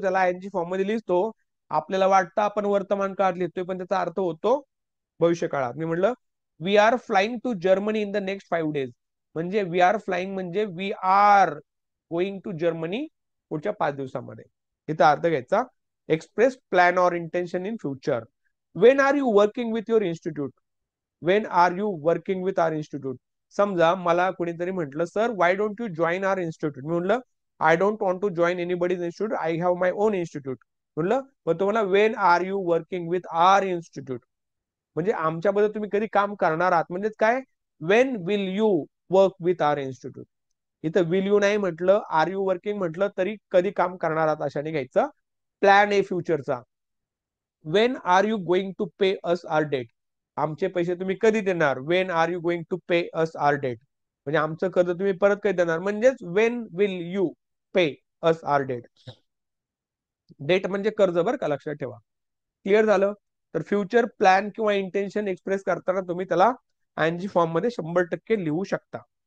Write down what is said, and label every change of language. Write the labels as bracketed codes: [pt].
[mr] त्याला आयएनजी फॉर्म मध्ये लिहितो. आपल्याला वाटतं आपण वर्तमान काळात लिहितोय, पण त्याचा अर्थ होतो भविष्य काळात. मी म्हटलं [en] We are flying to Germany in the next 5 days. म्हणजे we are flying म्हणजे we are going to Germany [mr] पुढच्या 5 दिवसामध्ये. इथं अर्थ घ्यायचा [en] Express plan और intention in future. When are you working with your institute? When are you working with our institute? [mr] समजा मला कोणीतरी म्हटलं sir [en] Why don't you join our institute? [mr] मी म्हटलं [en] I don't want to join anybody's institute, I have my own institute. [mr] म्हटलं मग तुम्हाला [en] When are you working with our institute? [mr] म्हणजे आमच्याबद्दल तुम्ही कधी काम करणार आहात म्हणजेच काय? [en] When will you work with our institute? [mr] इथं विल यू नाही म्हटलं, आर यू वर्किंग म्हटलं तरी कधी काम करणार आहात अशाने घ्यायचं. Plan A फ्युचरचा. [en] When are you going to pay us our debt? [mr] आमचे पैसे तुम्ही कधी देणार? [en] When are you going to pay us our debt? [mr] म्हणजे आमचं कर्ज तुम्ही परत कधी देणार? म्हणजेच [en] When will you pay us our debt? [mr] Date म्हणजे कर्ज बरं का, लक्षात ठेवा. क्लिअर झालं? तर फ्युचर प्लॅन किंवा इंटेन्शन एक्सप्रेस करताना तुम्ही त्याला आयएनजी फॉर्म मध्ये 100% लिहू शकता.